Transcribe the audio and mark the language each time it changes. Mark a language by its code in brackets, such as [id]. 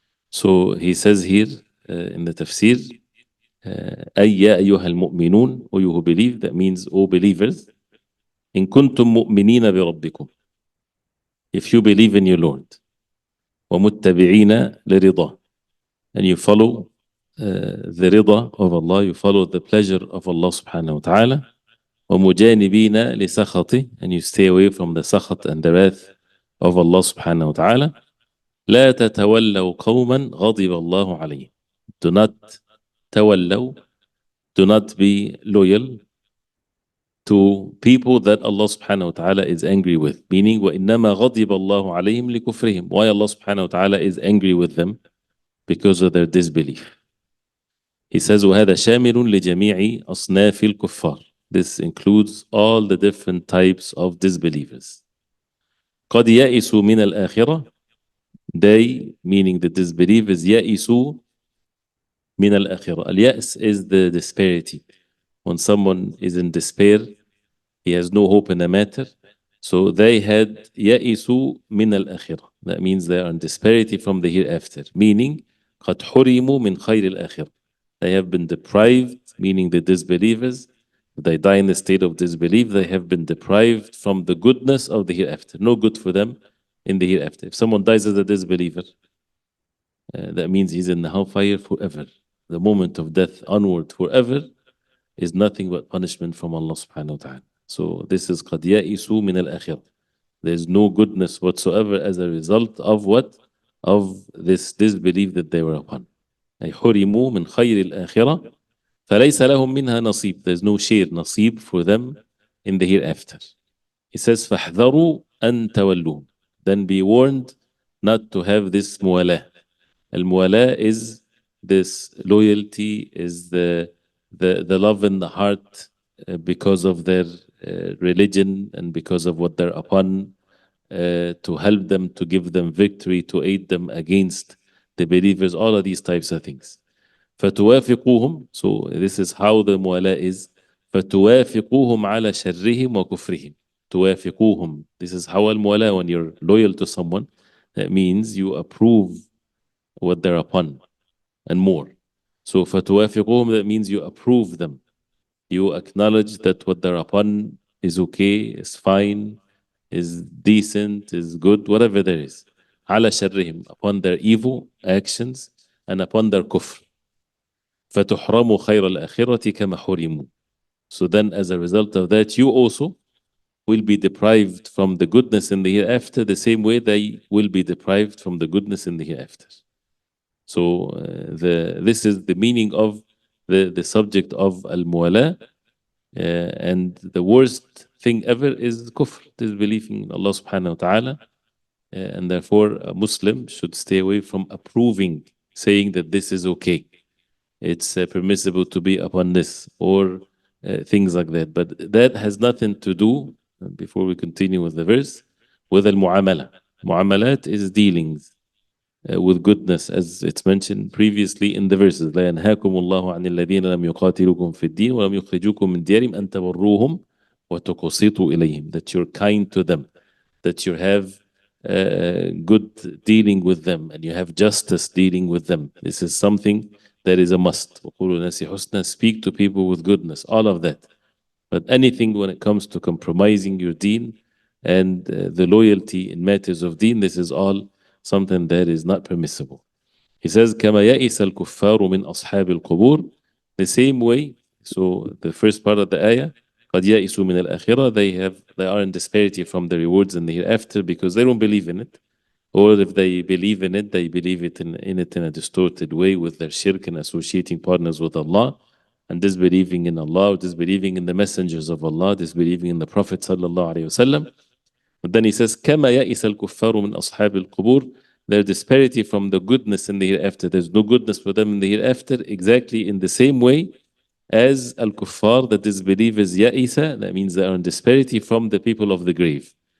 [en] So he says here in the tafsir, [ar] أي يا أيها المؤمنون, [en] O you who believe, that means O believers, [ar] إن كنتم مؤمنين بربكم, [en] if you believe in your Lord, [ar] ومتبعين لرضاه, [en] and you follow the rida of Allah, you follow the pleasure of Allah subhanahu wa ta'ala, [ar] ومجانبين لسخطه, [en] and you stay away from the sakhat and the wrath of Allah subhanahu wa ta'ala. [ar] لا تتولوا قوما غضب الله عليهم. [en] Do not تولوا, do not be loyal to people that Allah subhanahu wa ta'ala is angry with. [ar] Meaning, وَإِنَّمَا غَضِبَ اللَّهُ عَلَيْهِمْ لِكُفْرِهِمْ. [en] Why Allah subhanahu wa ta'ala is angry with them? Because of their disbelief. He says, [ar] وَهَذَا شَامِلٌ لِجَمِيعِ أَصْنَافِ الْكُفَّارِ. [en] This includes all the different types of disbelievers. [ar] قَدْ يَئِسُوا مِنَ الْآخِرَةِ. [en] They, meaning the disbelievers, [ar] يَئِسُوا مِنَ الْآخِرَةِ. [en] Al-ya'is is the disparity. When someone is in despair He has no hope in the matter. So they had [ar] يئسوا من الآخرة. [en] That means they are in disparity from the hereafter. [ar] Meaning قد حرموا من خير الآخرة. [en] They have been deprived, meaning the disbelievers. If they die in the state of disbelief, they have been deprived from the goodness of the hereafter. No good for them in the hereafter. If someone dies as a disbeliever, that means he's in the hellfire forever. The moment of death onward forever is nothing but punishment from Allah subhanahu wa ta'ala. So this is [ar] قَدْ يَئِسُوا مِنَ الْآخِرَةِ. [en] There's no goodness whatsoever as a result of what? Of this disbelief that they were upon. [ar] أي حرموا من خير الآخرة فليس لهم منها نصيب. [en] There's no share, نصيب for them in the hereafter. He says [ar] فاحذروا أن تولوهم. [en] Then be warned not to have this muwalah. Al-muwalah is this loyalty, is the love in the heart because of their religion and because of what they're upon, to help them, to give them victory, to aid them against the believers, all of these types of things. فتوافقوهم, so this is how the muwalah is. [ar] فتوافقوهم على شرهم وكفرهم. [en] توافقوهم, this is how al-muwalah, when you're loyal to someone, that means you approve what they're upon and more. So فتوافقوهم, that means you approve them. You acknowledge that what they're upon is okay, is fine, is decent, is good, whatever there is. [ar] على شرهم, [en] upon their evil actions and upon their kufr. [ar] فتحرموا خير الآخرة كما حرموا. [en] So then as a result of that, you also will be deprived from the goodness in the hereafter the same way they will be deprived from the goodness in the hereafter. So this is the meaning of the subject of al-muwala, and the worst thing ever is kufr, disbelieving in Allah subhanahu wa ta'ala, and therefore a Muslim should stay away from approving, saying that this is okay, it's permissible to be upon this, or things like that. But that has nothing to do, before we continue with the verse, with al-mu'amala. Mu'amalat is dealings with goodness, as it's mentioned previously in the verses. [ar] لا ينهاكم الله عن الذين لم يقاتلوكم في الدين ولم يخرجوكم من ديارهم أن تبروهم وتقسطوا إليهم. [en] That you're kind to them, that you have good dealing with them, and you have justice dealing with them. This is something that is a must. [ar] وقولوا الناس حسنا, [en] speak to people with goodness, all of that. But anything when it comes to compromising your deen and the loyalty in matters of deen, this is all something that is not permissible. He says, [ar] كما يئس الكفار من أصحاب القبور. [en] The same way, so the first part of the ayah, [ar] قد يئسوا من الآخرة, [en] they are in disparity from the rewards in the hereafter because they don't believe in it. Or if they believe in it, they believe it in a distorted way with their shirk and associating partners with Allah, and disbelieving in Allah, disbelieving in the messengers of Allah, disbelieving in the Prophet sallallahu alaihi wasallam. But then he says, [ar] كما يئس الكفار من أصحاب القبور. [en] Their disparity from the goodness in the hereafter. There's no goodness for them in the hereafter, exactly in the same way as al-kuffar, the disbelievers, يئس, that means they are in disparity from the people of the grave.